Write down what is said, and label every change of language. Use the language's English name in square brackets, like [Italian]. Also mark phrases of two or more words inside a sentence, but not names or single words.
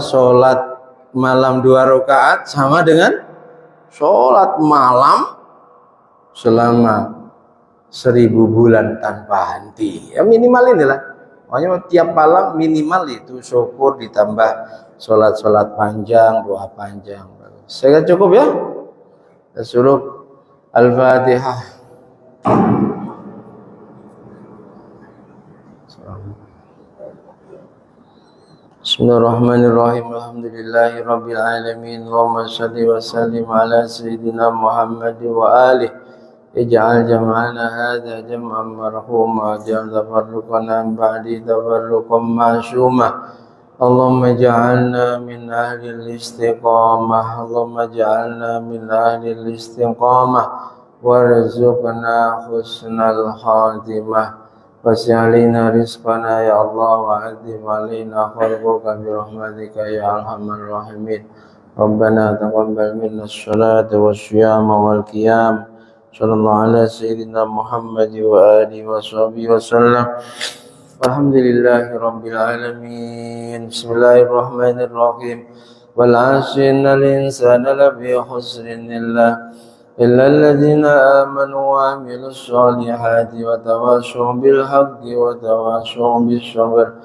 [Indonesian] Sholat malam 2 rakaat sama dengan sholat malam selama 1000 bulan tanpa henti. Ya minimal inilah. Pokoknya tiap malam minimal itu syukur ditambah sholat panjang, doa panjang. Saya cukup ya. Suruh Al-Fatihah. [Arabic] بسم الله الرحمن الرحيم. الحمد لله رب العالمين. اللهم صل وسلم على سيدنا محمد وآله. اجعل جمعنا هذا جمعا مرحوما، اجعل تفرقنا بعده تفرقا معصوما. اللهم اجعلنا من أهل الاستقامة. اللهم اجعلنا من أهل الاستقامة وارزقنا حسن الخاتمة. وسع علينا رزقنا يا الله وعظم علينا خيرك برحمتك يا أرحم الراحمين. ربنا تقبل منا الصلاة والصيام والقيام. صلى الله على سيدنا محمد وآله وصحبه وسلم. الحمد لله رب العالمين. بسم الله الرحمن الرحيم. والعصر إن الإنسان لفي خسر إلا الذين آمنوا وعملوا الصالحات وتواصوا بالحق وتواصوا بالصبر.